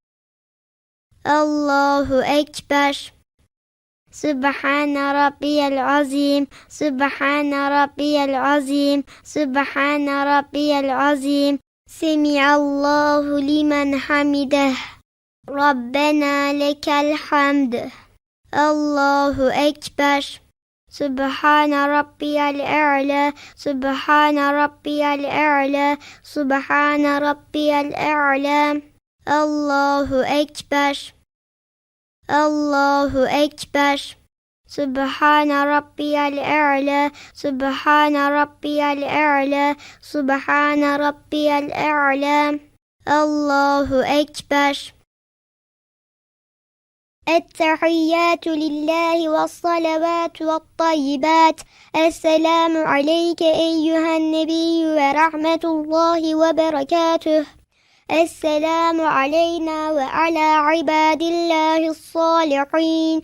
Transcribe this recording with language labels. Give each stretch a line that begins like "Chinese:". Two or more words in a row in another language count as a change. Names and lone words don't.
Arabic: الله أكبر. سبحان ربي العظيم. سبحان ربي العظيم. سبحان ربي العظيم. سمع الله لمن حمده. ربنا لك الحمد. الله أكبر. سبحان ربي الأعلى. سبحان ربي الأعلى. سبحان ربي الأعلى. الله أكبر. الله أكبر. سبحان ربي الأعلى. سبحان ربي الأعلى. سبحان ربي الأعلى. الله أكبر. التحيات لله والصلوات والطيبات. السلام عليك أيها النبي ورحمة الله وبركاته. السلام علينا وعلى عباد الله الصالحين.